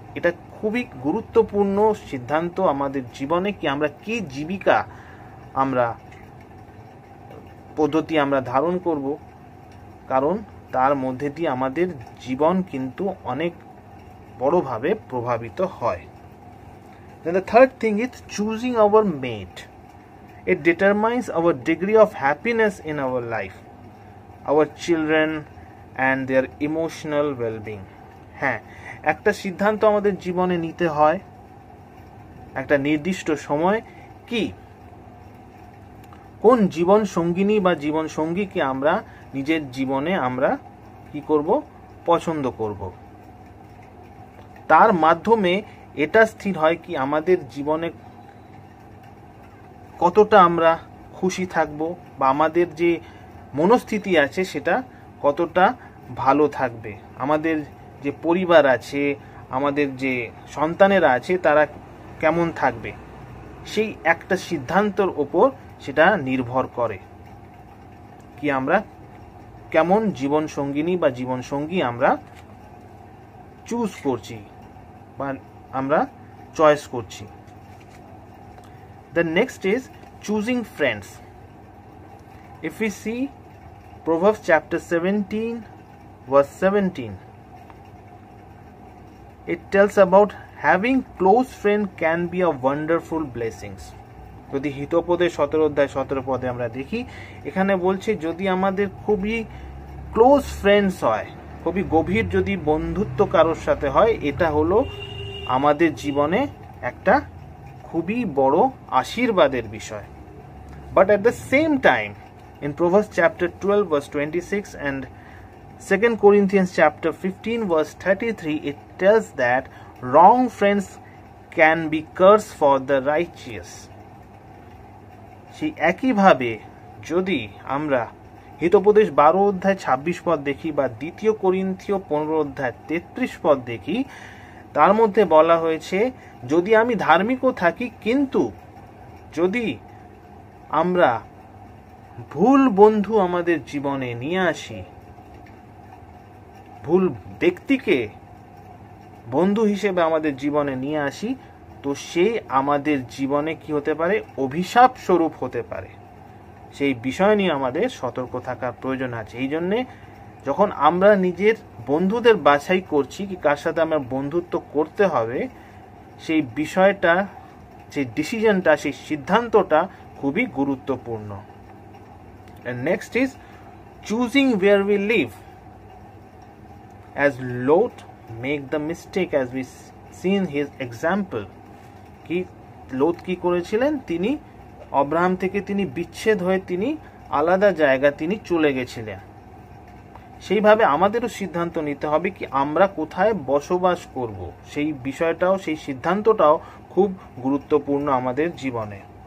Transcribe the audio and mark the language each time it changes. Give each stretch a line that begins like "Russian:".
Bangla: এটা খুবই গুরুত্বপূর্ণ সিদ্ধান্ত আমাদের জীবনে, কি আমরা কি জীবিকা আমরা পদ্ধতি আমরা ধারণ করব, কারণ তার মধ্যে দিয়ে আমাদের জীবন কিন্তু অনেক বড়ভাবে প্রভাবিত হয়।
English: Then the third thing is choosing our mate. It determines our degree of happiness in our life, our children and their emotional well-being.
Bangla: হ্যাঁ, একটা সিদ্ধান্ত আমাদের জীবনে নিতে হয় একটা নির্দিষ্ট সময়, কি কোন জীবন সঙ্গিনী বা জীবন সঙ্গীকে আমরা নিজের জীবনে আমরা কি করব? পছন্দ করব। তার মাধ্যমে এটা স্থির হয় কি আমাদের জীবনে কতটা আমরা খুশি থাকব, বা আমাদের যে মনস্থিতি আছে সেটা কতটা ভালো থাকবে, আমাদের যে পরিবার আছে, আমাদের যে সন্তানেরা আছে, তারা কেমন থাকবে, সেই একটা সিদ্ধান্তের ওপর সেটা নির্ভর করে কি আমরা কেমন জীবন সঙ্গিনী বা জীবন সঙ্গী আমরা চুজ করছি বা আমরা চয়েস করছি।
English: The next is choosing friends. If we see Proverbs chapter 17 verse 17, it tells about having close friend can be a wonderful blessings.
Bangla: যদি হিতোপদে 17 অধ্যায় 17 পদে আমরা দেখি, এখানে বলছে যদি আমাদের খুবই
English: close friends
Bangla: হয়, খুবই গভীর যদি বন্ধুত্ব কারোর সাথে হয়, এটা হলো আমাদের জীবনে একটা খুবই বড় আশীর্বাদের বিষয়।
English: But at the same time, in Proverbs chapter 12 verse 26 and 2 Corinthians chapter 15 verse 33, it tells that wrong friends can be curse for the righteous.
Bangla: সেই একইভাবে যদি আমরা হিতোপদেশ 12 অধ্যায় 26 পদ দেখি বা 2 কোরিন্থীয় 15 অধ্যায় 33 পদ দেখি, তার মধ্যে বলা হয়েছে যদি আমি ধার্মিকও থাকি, কিন্তু যদি আমরা ভুল বন্ধু আমাদের জীবনে নিয়ে আসি, ভুল ব্যক্তিকে বন্ধু হিসেবে আমাদের জীবনে নিয়ে আসি, তো সে আমাদের জীবনে কি হতে পারে? অভিশাপ স্বরূপ হতে পারে। সেই বিষয় নিয়ে আমাদের সতর্ক থাকার প্রয়োজন আছে। এই জন্যে যখন আমরা নিজের বন্ধুদের বাছাই করছি কি কার সাথে আমার বন্ধুত্ব করতে হবে, সেই বিষয়টা, সেই ডিসিশনটা, সেই সিদ্ধান্তটা খুবই গুরুত্বপূর্ণ।
English: And next is choosing where we live. As Lot make the mistake as we see in his example,
Bangla: কি লোত কি করেছিলেন? তিনি অব্রাহাম থেকে তিনি বিচ্ছেদ হয়ে তিনি আলাদা জায়গা তিনি চলে গেছিলেন। সেইভাবে আমাদেরও সিদ্ধান্ত নিতে হবে কি আমরা কোথায় বসবাস করব, সেই বিষয়টাও, সেই সিদ্ধান্তটাও খুব গুরুত্বপূর্ণ আমাদের জীবনে।